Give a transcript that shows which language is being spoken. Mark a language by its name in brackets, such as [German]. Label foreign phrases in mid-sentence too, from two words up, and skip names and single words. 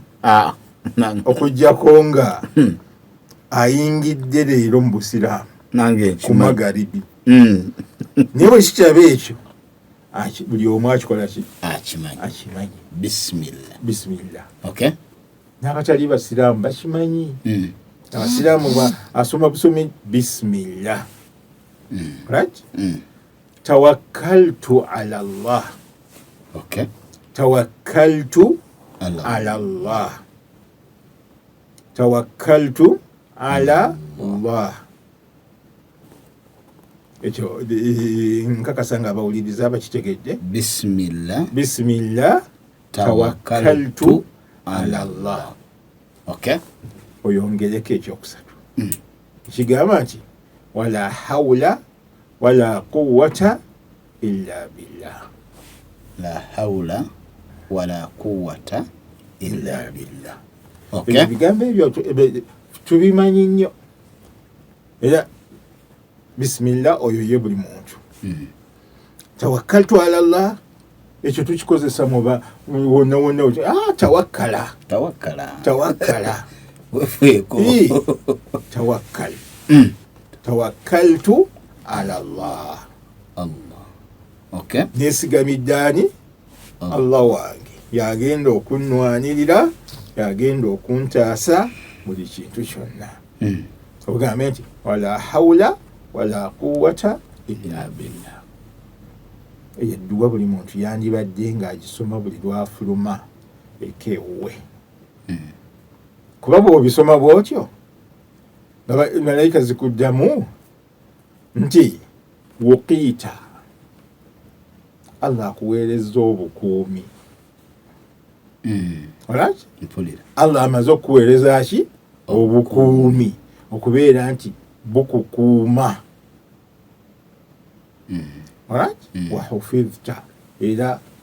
[Ganda] okuggyako nga ayingidde leero mu busiraamu ku magaribi naye bwe kikyaba ekyo buli omu akikola ki akimanyi bisimillah n'abatali basiraamu bakimanyi abasiraamu asoma busomi bisimillah right [Arabic] توكلت على الله توكلت على الله توكلت على الله [Ganda] ekyo nkakasa nga abawuliriza bakitegedde [Arabic] بسم الله توكلت على الله [Ganda] oyongereko ekyokusatu kigamba nti [Arabic] ولا حول ولا قوة إلا بالله لا حول ولا قوة إلا بالله [Ganda] ebigambo ebyo tubimanyi nnyo era bisimillah oyo ye buli muntu [Arabic] توكلت على الله [Ganda] ekyo tukikozesa muba wonna wonna tawakkala [Arabic] توكل توكلت على الله [Ganda] nesigamidde ani Allah wange yagenda okunnwanirira yagenda okuntaasa buli kintu kyonna ogambe nti [Arabic] ولا حول ولا قوة إلا بالله [Ganda] eyo edduwa buli muntu yandibadde ng'agisoma buli lwafuluma ekewuwe kuba bw'obisoma bw'otyo malayika zikuddamu nti wuqiita Allah akuweerezza obukuumi alright Allah amaze okuweereza ki obukuumi okubeera nti bukukuuma alright wahufidhta era